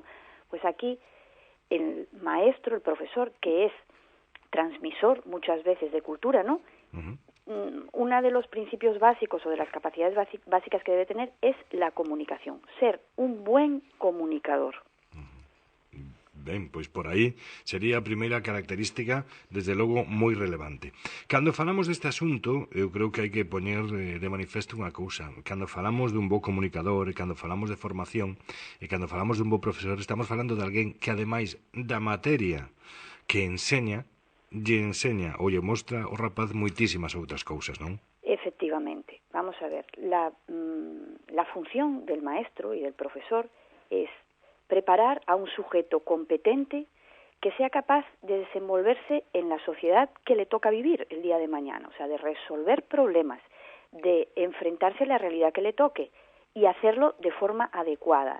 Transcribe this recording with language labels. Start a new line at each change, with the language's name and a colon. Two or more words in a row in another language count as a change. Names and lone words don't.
Spanish: Pues aquí el maestro, el profesor, que es transmisor muchas veces de cultura, ¿no? Uno de los principios básicos o de las capacidades básicas que debe tener es la comunicación, ser un buen comunicador.
Galician: Ben, pois por aí sería a primeira característica, desde logo, moi relevante. Cando falamos deste asunto, eu creo que hai que poñer de manifesto unha cousa. Cando falamos dun bo comunicador, e cando falamos de formación, e cando falamos dun bo profesor, estamos falando de alguén que, ademais da materia que lle enseña ou lle mostra ao rapaz moitísimas outras cousas, non? Efectivamente.
Spanish: Vamos a ver, la función del maestro y del profesor es preparar a un sujeto competente que sea capaz de desenvolverse en la sociedad que le toca vivir el día de mañana, o sea, de resolver problemas, de enfrentarse a la realidad que le toque y hacerlo de forma adecuada.